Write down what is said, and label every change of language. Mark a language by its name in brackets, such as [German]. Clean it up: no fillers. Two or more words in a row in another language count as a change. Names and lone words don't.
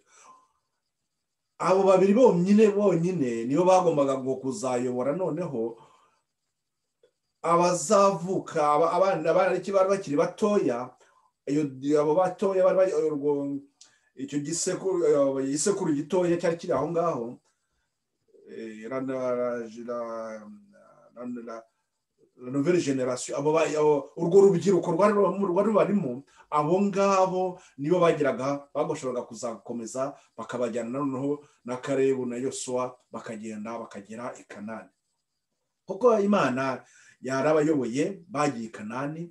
[Kinyarwanda] Abo babiri bonyine nibo bagombaga ngo kuzayobora noneho abazavuka, abana bari bakiri batoya, abo batoya bari icyo gisekuru gitoya cyari kiri aho ngaho, [French] la nouvelle génération, [Kinyarwanda] urwo rubyiruko rwari barimo, abo ngabo nibo bagoshoboraga kuzakomeza bakabajyana noneho na Kalebu na Yosuwa, bakagera i Kanani. Kuko Imana yarabayoboye, bagiye i Kanani.